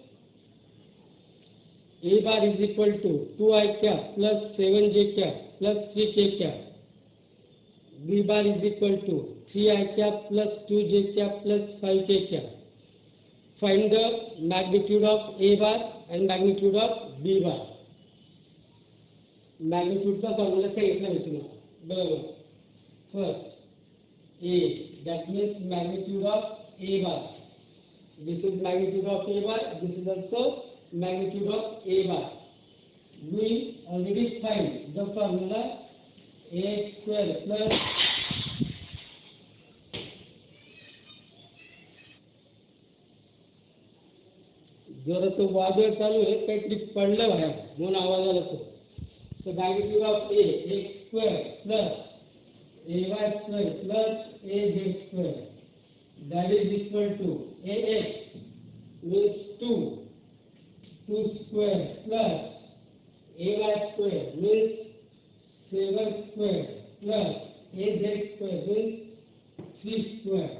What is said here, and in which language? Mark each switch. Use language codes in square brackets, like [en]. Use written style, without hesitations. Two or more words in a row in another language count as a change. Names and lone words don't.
[en] a bar is equal to 2i cap plus 7j cap plus 3k cap. B bar is equal to 3i cap plus 2j cap plus 5k cap. Find the magnitude of a bar and magnitude of b bar. [mr] Magnitude का formula सांगितला मी तुम्हाला. बरोबर. [en] First, a, that means magnitude of a bar. This is magnitude of a bar. This is also magnitude of a bar. We already find the formula a square plus [mr] जरा तो वादळ चालू आहे, काहीतरी पडलं बाहेर म्हणून आवाज आला तो. [en] So magnitude of a, x square plus ay square plus az square, that is equal to ax means 2 square plus ay square means 7 square plus az square means 3 square.